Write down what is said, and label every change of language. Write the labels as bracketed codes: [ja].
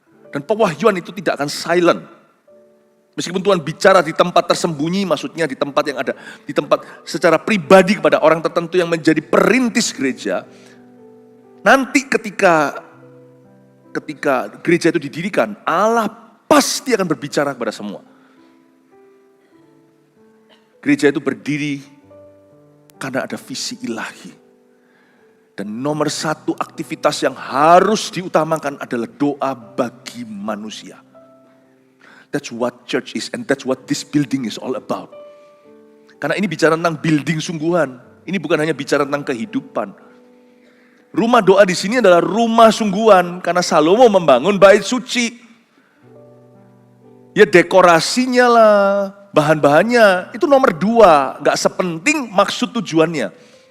[id] Dan pewahyuan itu tidak akan silent. Meskipun Tuhan bicara di tempat tersembunyi, maksudnya di tempat yang ada, di tempat secara pribadi kepada orang tertentu yang menjadi perintis gereja, nanti ketika gereja itu didirikan, Allah pasti akan berbicara kepada semua. Gereja itu berdiri karena ada visi ilahi. Dan nomor 1 aktivitas yang harus diutamakan adalah doa bagi manusia. [en] That's what church is and that's what this building is all about. [id] Karena ini bicara tentang building sungguhan. Ini bukan hanya bicara tentang kehidupan. Rumah doa di sini adalah rumah sungguhan karena Salomo membangun bait suci. Ya dekorasinya lah, bahan-bahannya itu nomor 2, enggak sepenting maksud tujuannya.